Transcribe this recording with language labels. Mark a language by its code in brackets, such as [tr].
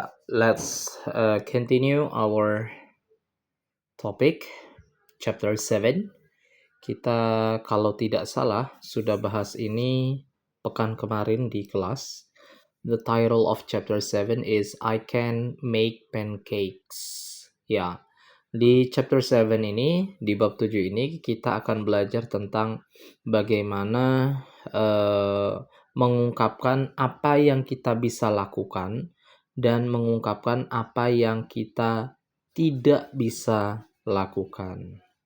[en] Let's continue our topic, chapter 7. [id] Kita kalau tidak salah sudah bahas ini pekan kemarin di kelas. [en] The title of chapter 7 is I Can Make Pancakes. [id] Di chapter 7 ini, di bab 7 ini, kita akan belajar tentang bagaimana mengungkapkan apa yang kita bisa lakukan dan mengungkapkan apa yang kita tidak bisa lakukan.